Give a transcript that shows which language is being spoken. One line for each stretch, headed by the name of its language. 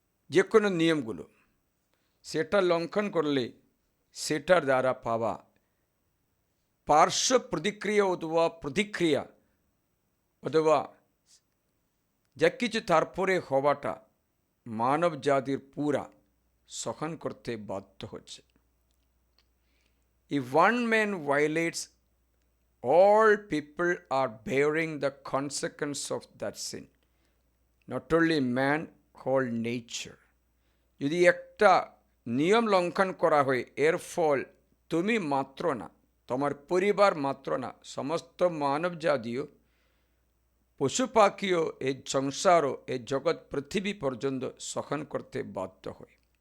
Bangla: যে কোনো নিয়মগুলো সেটা লঙ্ঘন করলে সেটার দ্বারা পাওয়া পার্শ্ব প্রতিক্রিয়া অথবা প্রতিক্রিয়া অথবা যা কিছু তারপরে হওয়াটা মানব জাতির পুরা সহন করতে বাধ্য হচ্ছে।
English: If one man violates, all people are bearing the consequence of that sin. Not only man, whole nature.
Bangla: যদি একটা নিয়ম লঙ্ঘন করা হয়, এর ফল তুমি মাত্র না, তোমার পরিবার মাত্র না, সমস্ত মানব জাতীয় পশু পাখিও এই সংসারও এই জগৎ পৃথিবী পর্যন্ত সহন করতে বাধ্য হয়।